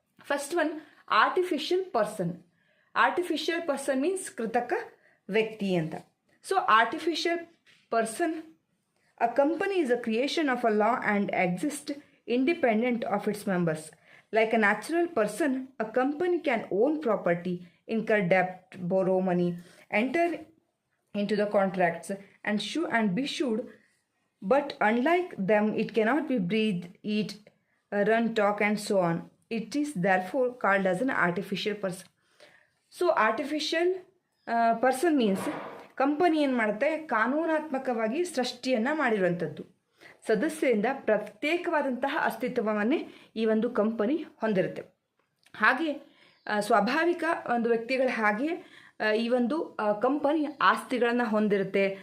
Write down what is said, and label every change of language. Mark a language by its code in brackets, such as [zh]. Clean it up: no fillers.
[en] First one, artificial person. Artificial person means [kn] ಕೃತಕ ವ್ಯಕ್ತಿ ಅಂತ. [en] So artificial person, a company is a creation of a law and exists independent of its members. Like a natural person, a company can own property, incur debt, borrow money, enter into the contracts and be sued. But unlike them, it cannot be breathe, eat, run, talk and so on. It is therefore called as an artificial person. So artificial person means [kn] company ಏನು ಮಾಡುತ್ತೆ, ಕಾನೂನಾತ್ಮಕವಾಗಿ ಸೃಷ್ಟಿಯನ್ನು ಮಾಡಿರುವಂಥದ್ದು. ಸದಸ್ಯರಿಂದ ಪ್ರತ್ಯೇಕವಾದಂತಹ ಅಸ್ತಿತ್ವವನ್ನೇ ಈ ಒಂದು company ಹೊಂದಿರುತ್ತೆ. ಹಾಗೆ ಸ್ವಾಭಾವಿಕ ಒಂದು ವ್ಯಕ್ತಿಗಳ ಹಾಗೆ ಈ ಒಂದು ಕಂಪನಿ ಆಸ್ತಿಗಳನ್ನು ಹೊಂದಿರುತ್ತೆ.